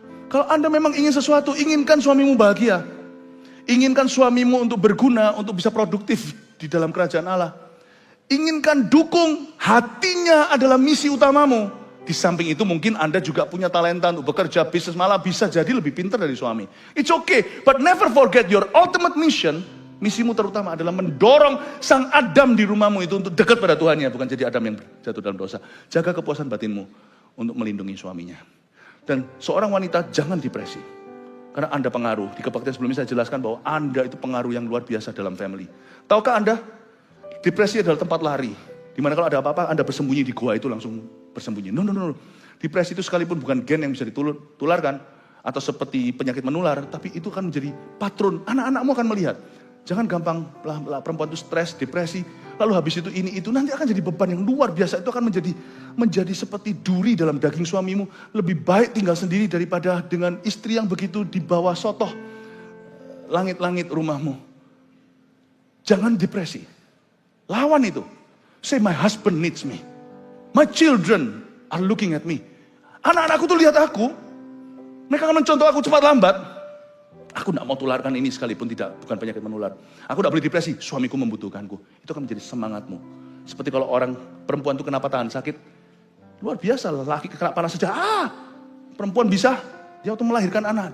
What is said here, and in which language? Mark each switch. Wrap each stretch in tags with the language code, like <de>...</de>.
<id>Kalau Anda memang ingin sesuatu, inginkan suamimu bahagia. Inginkan suamimu untuk berguna, untuk bisa produktif di dalam kerajaan Allah. Inginkan dukung, hatinya adalah misi utamamu. Di samping itu mungkin Anda juga punya talenta untuk bekerja, bisnis, malah bisa jadi lebih pintar dari suami.</id> <en>It's okay, but never forget your ultimate mission.</en> <id>Misimu terutama adalah mendorong sang Adam di rumahmu itu untuk dekat pada Tuhannya, bukan jadi Adam yang jatuh dalam dosa. Jaga kepuasan batinmu untuk melindungi suaminya. Dan seorang wanita jangan depresi. Karena Anda pengaruh. Di kebaktian sebelumnya saya jelaskan bahwa Anda itu pengaruh yang luar biasa dalam family. Tahukah Anda? Depresi adalah tempat lari. Dimana kalau ada apa-apa, Anda bersembunyi di gua itu langsung bersembunyi. No. Depresi itu sekalipun bukan gen yang bisa ditularkan. Atau seperti penyakit menular. Tapi itu akan menjadi patron. Anak-anakmu akan melihat. Jangan gampang perempuan itu stres, depresi. Lalu habis itu ini, itu. Nanti akan jadi beban yang luar biasa. Itu akan menjadi seperti duri dalam daging suamimu. Lebih baik tinggal sendiri daripada dengan istri yang begitu di bawah sotoh langit-langit rumahmu. Jangan depresi. Lawan itu.</id> <en>Say my husband needs me. My children are looking at me.</en> <id>Anak-anakku tuh lihat aku. Mereka akan mencontoh aku cepat lambat. Aku tidak mau tularkan ini sekalipun bukan penyakit menular. Aku tidak boleh depresi. Suamiku membutuhkanku. Itu akan menjadi semangatmu. Seperti kalau orang perempuan itu kenapa tahan sakit. Luar biasa. Laki kena panas saja. Perempuan bisa. Dia waktu melahirkan anak.</id>